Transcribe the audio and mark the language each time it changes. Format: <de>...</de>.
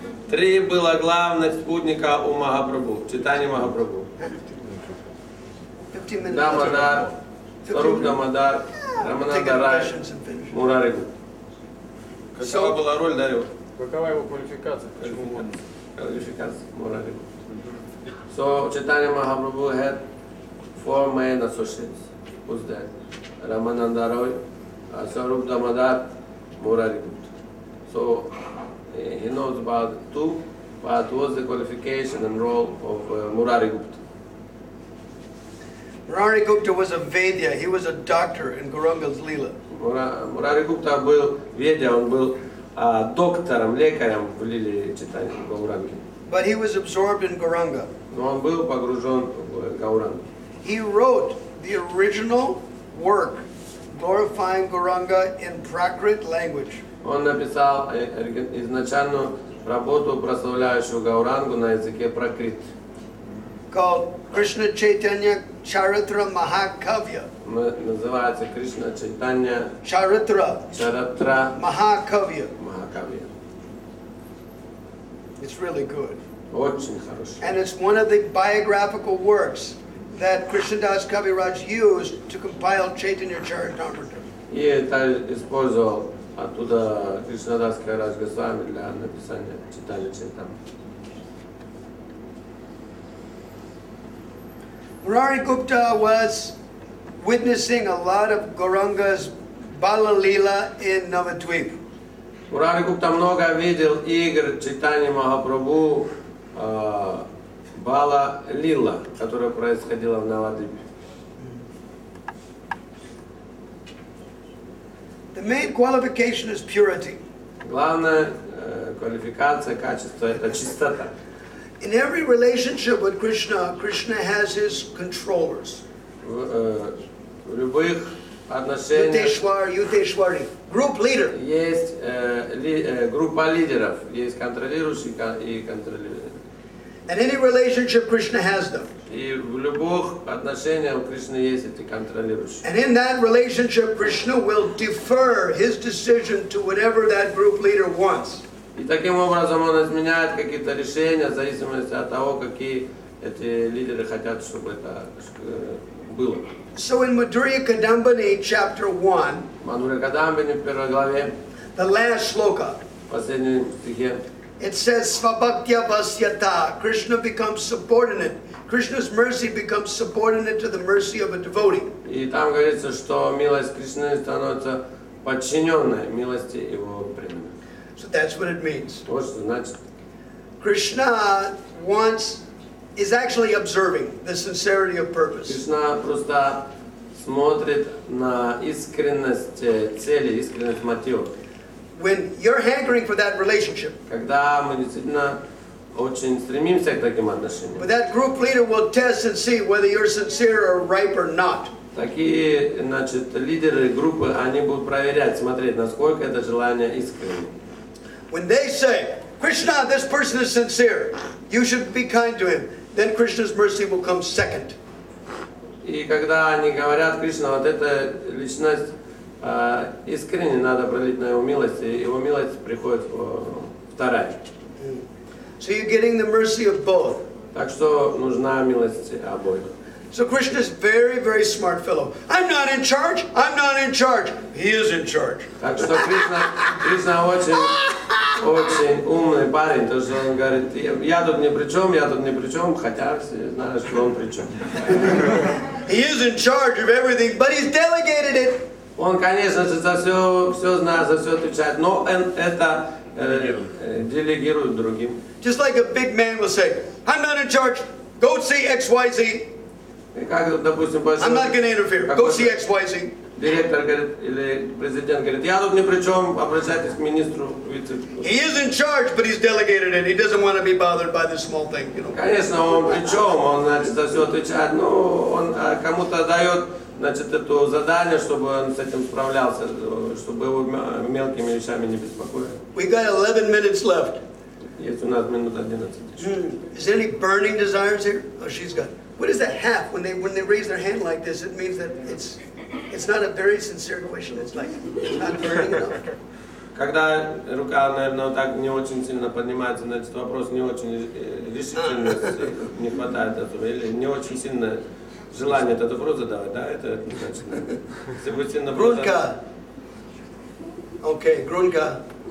<ru>3 было главных спутника у Махапрабху, Чайтаньи Махапрабху.</ru> <en>15 minutes.</en> <ru>Дамодар, Сваруп Дамодар, Раманандарай, Мурари Гупта. Какова была роль, Дарью? Какова его квалификация? Почему он?</ru> <en>Qualifications, Murari. So Chaitanya Mahaprabhu had 4 main associates. Who's that? Ramananda Roy, Swarup Damodar, Murari. So he knows about 2, but was the qualification and role of Murari Gupta. Murari Gupta was a Vaidya. He was a doctor in Gauranga's Leela.</en> <ru>Murari Gupta был Ведя, он был доктором, лекарем в Лиле Чайтаньи Гауранги.</ru> <en>But he was absorbed in Gauranga.</en> <ru>Но он был погружен в Гауранг.</ru> <en>He wrote the original work glorifying Gauranga in Prakrit language.</en> <ru>Он написал изначальную работу, прославляющую Гаурангу на языке пракрит.</ru> <en>Called Krishna Chaitanya Charitra Mahakavya.</en> <ru>Называется Кришна Чайтанья</ru> <en>Charitra</en> <ru>Чаратра</ru> <en>Mahakavya.</en> <ru>Махакавья.</ru> <en>It's really good.</en> <ru>Очень хороший.</ru> <en>And it's one of the biographical works that Krishnadas Kaviraj used to compile Chaitanya Charitamrita.</en> <ru>И это использовал оттуда Кришнадас Кавирадж Госвами для написания Чайтаньи Чаритамриты.</ru> <en>Murari Gupta was witnessing a lot of Gauranga's Bala Leela in Navadvip.</en> <ru>Мурари Гупта много видел игр Чайтаньи Махапрабху Бала Лила, которая происходила в Навадвипе.</ru> <en>The main qualification is purity.</en> <ru>Главная квалификация, качество – это чистота.</ru> <en>In every relationship with Krishna, Krishna has his controllers.</en> <ru>В любых отношениях</ru> <en>Yuteshwari, group leader.</en> <ru>есть группа лидеров, есть контролирующие и контролирующие.</ru> <en>And any relationship, Krishna has them.</en> <ru>И в любых отношениях у Кришны есть эти контролирующие.</ru> <en>And in that relationship, Krishna will defer his decision to whatever that group leader wants.</en> <ru>И таким образом он изменяет какие-то решения в зависимости от того, какие эти лидеры хотят, чтобы это было.</ru> <en>So in Madhurya Kadambini, chapter 1,</en> <ru>Мадхурья Кадамбини в первой главе,</ru> <en>the last shloka,</en> <ru>в последнем стихе,</ru> <en>it says, Svabhaktya Vasyata. Krishna becomes subordinate. Krishna's mercy becomes subordinate to the mercy of a devotee.</en> <ru>и там говорится, что милость Кришны становится подчиненной милости его преданных.</ru> <en>So that's what it means.</en> <ru>Вот что значит.</ru> <en>Krishna is actually observing the sincerity of purpose.</en> <ru>Кришна просто смотрит на искренность цели, искренность мотивов.</ru> <en>When you're hankering for that relationship,</en> <ru>Когда мы действительно очень стремимся к таким отношениям.</ru> <en>but that group leader will test and see whether you're sincere or ripe or not.</en> <ru>Такие, значит, лидеры группы, они будут проверять, смотреть, насколько это желание искренне.</ru> <en>When they say, Krishna, this person is sincere, you should be kind to him, then Krishna's mercy will come second.</en> <ru>И когда они говорят, Кришна, вот эта личность искренне, надо пролить на его милость, и его милость приходит вторая.</ru> <en>So you're getting the mercy of both.</en> <ru>Так что нужна милость обоих.</ru> <en>So Krishna's very, very smart fellow. I'm not in charge. I'm not in charge. He is in charge.</en> <ru>Так что Кришна очень умный парень, то что он говорит, я тут ни при чем, хотя все знают, что он при чем.</ru> <en>He is in charge of everything, but he's delegated it.</en> <ru>Он, конечно же, за все знает, за все отвечает, но он это делегирует другим.</ru> <en>Just like a big man will say, I'm not in charge. Go see XYZ.</en> <ru>Как, допустим,</ru> <en>I'm not going to interfere. Go see XYZ.</en> <ru>Директор говорит, или президент говорит, я тут ни при чем, обращайтесь к министру,</ru> <en>He is in charge, but he's delegated it. He doesn't want to be bothered by this small thing, you know.</en> <ru>Конечно, он при чем, он, значит, за все отвечает, но он кому-то дает, значит, это задание, чтобы он с этим справлялся, чтобы его мелкими вещами не беспокоили.</ru> <en>We got 11 minutes left.</en> <ru>Есть у нас минут 11.</ru> <en>Is there any burning desires here? Oh, she's got. What is that half? When they raise their hand like this, it means that it's not a very sincere question. It's like it's not burning enough.</en> <ru>Когда рука, наверное, вот так не очень сильно поднимается, значит, вопрос не очень решительности не хватает этого, или не очень сильно желание этот вопрос задавать, да, это значит, если будет сильно</ru> <en>Grunka. Okay, Grunka.</en>